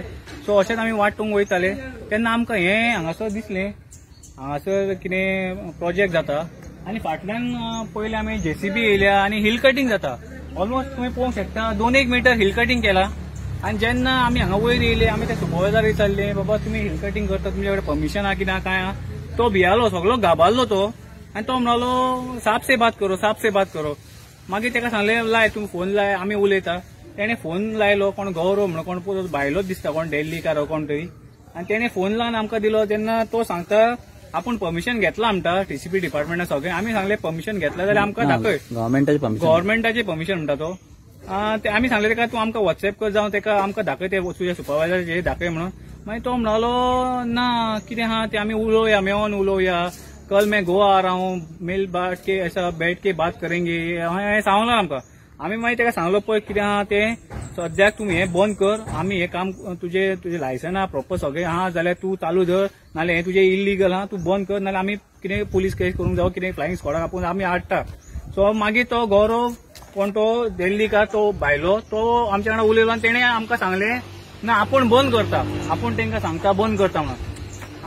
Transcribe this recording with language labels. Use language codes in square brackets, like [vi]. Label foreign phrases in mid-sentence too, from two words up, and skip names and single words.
[kok] सो अशेंच आमी वाटूंक वयताले तेन्ना आमकां हें हांगासर दिसलें, हांगासर कितें प्रोजेक्ट जाता आनी फाटल्यान पयले आमी JCB येयल्या आनी [en] hill cutting [kok] जाता. ऑलमोस्ट तुमी पळोवंक शकता 2-1 मीटर [en] hill cutting [kok] केला. आनी जेन्ना आमी हांगा वयर येयले आमी त्या सुपरवायझर विचारले, बाबा तुमी [en] hill cutting [kok] करता, तुमचे कडेन परमिशन आहा कितें काय आहा? तो भियालो, सगळो गाबाल्लो तो, आनी तो म्हणलो [hi] साफ से बात करो, साफ से बात करो. [kok] मागीर ताका सांगलें लाय तूं फोन लाय, आमी उलयता. तेणें फोन लायलो, कोण गौरव म्हणून कोण भायलोच दिसता, कोण दिल्लीकार कोण तरी. आनी तेणें फोन लावन आमकां दिलो. तेन्ना तो सांगता आपूण परमिशन घेतला म्हणटा TCP डिपार्टमेंटान सगळें. आमी सांगलें परमिशन घेतला जाल्यार आमकां दाखय. गव्हर्मेंटाची परमिशन म्हणटा तो. आमी सांगलें ताका तूं आमकां व्हॉट्सएप कर, जावं ताका आमकां दाखय ते तुज्या सुपरवायझराचे दाखय म्हणून. मागीर तो म्हणलो ना कितें आहा ते आमी उलोवया, मेळोन उलोवया, [hi] कल मैं गोवा आ रहा हूं, मिल बाट के ऐसा बैठ के बात करेंगे [kok] हें सांगलो आमकां. आमी मागीर ताका सांगलो पळय कितें आहा तें सद्याक तूं हें बंद कर, आमी हें काम तुजें लायसन आहा प्रॉपर सगळें आहा जाल्यार तूं चालू धर, नाल्यार हें तुजें इल्लीगल आहा, तूं बंद कर, नाल्यार आमी कितें [en] police case [kok] करूंक जावं कितें [en] flying squad [kok] आपूण आमी हाडटा. सो मागीर तो गौरव कोण तो दिल्लीकार तो भायलो तो आमच्या वांगडा उलयलो आनी तेणें आमकां सांगलें ना आपूण बंद करता, आपूण तांकां सांगता बंद करता म्हणून.